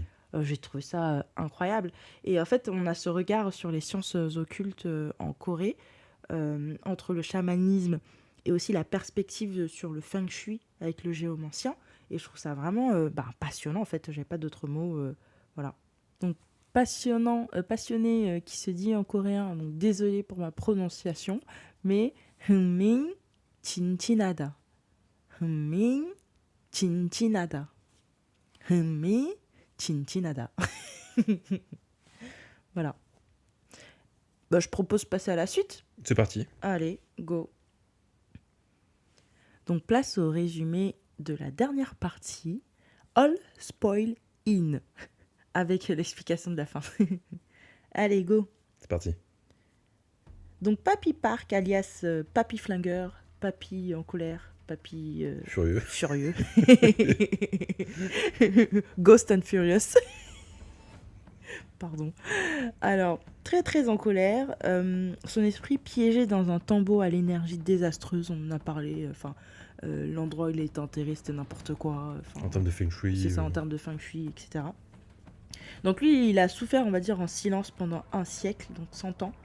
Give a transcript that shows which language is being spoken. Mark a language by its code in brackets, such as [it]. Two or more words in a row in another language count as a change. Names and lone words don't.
[fr] j'ai trouvé ça incroyable. Et en fait, on a ce regard sur les sciences occultes en Corée, entre le chamanisme et aussi la perspective sur le feng shui avec le géomancien. Et je trouve ça vraiment passionnant, en fait. J'ai pas d'autres mots. Voilà. Donc, passionné qui se dit en coréen. Donc, désolé pour ma prononciation. Mais, [ko] 흥민 진진하다. 흥민 진진하다. 흥민 진진하다. [fr] Voilà. Bah, je propose de passer à la suite. C'est parti. Allez, go. Donc, place au résumé de la dernière partie, All Spoil In, avec l'explication de la fin. Allez, go. C'est parti. Donc, Papy Park, alias Papy Flingueur, Papy en colère, Papy furieux. Ghost and Furious. Pardon. Alors, très très en colère, son esprit piégé dans un tombeau à l'énergie désastreuse, on en a parlé, l'endroit où il est enterré, c'était n'importe quoi. En termes de feng shui. C'est ça, en termes de feng shui, etc. Donc lui, il a souffert, on va dire, en silence pendant 1 siècle, donc 100 ans.